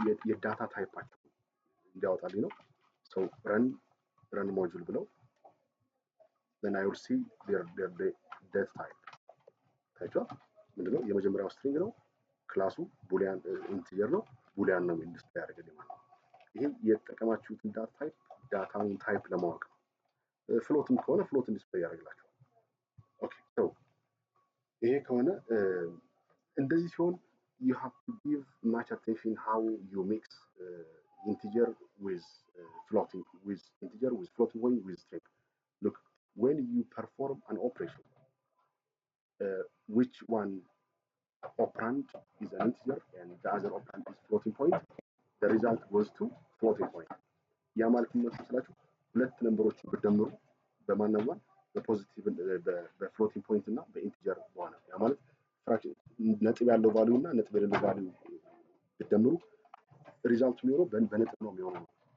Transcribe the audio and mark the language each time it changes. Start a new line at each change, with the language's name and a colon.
Amharic: የዳታ ታይፓቸው እንዲያወጣልኝ ነው። ሰው ረን ሞጁል ብለው
English: then I will see their data type
Amharic: ታይቷል። ምንድነው የመጀመሪያው ስትሪንግ ነው። ክላሱ ቡሊያን ኢንቲጀር ነው። ቡሊያን ነው ዲስፕሌይ ያደርግልኝ ማለት ነው። ይሄ የተጠቀማችሁትን ዳታውን ታይፕ ለማወቅ ነው። ፍሎትም ከሆነ ፍሎትን ዲስፕሌይ ያደርግላችኋል። ኦኬ ሶ ይሄ ከሆነ እንደዚህ ሲሆን
English: you have to give much attention how you mix integer with floating point with string. Look, when you perform an operation, which one operand is an integer and the other operand is floating point, the result goes to floating point.
Amharic: ያ ማለት ምን መሰላችሁ? ሁለት ነምበሮችን ብትደምሩ በማንኛውም በፖዚቲቭ በፍሎቲንግ ፖይንት እና በኢንቲጀር በሆነ ያ ማለት ፍራክሽን ነጥብ ያለው ቫልዩ እና ነጥብ የሌለው ቫልዩ ብትደምሩ ሪዛልቱ የሚሆነው በነጥብ ነው የሚሆነው።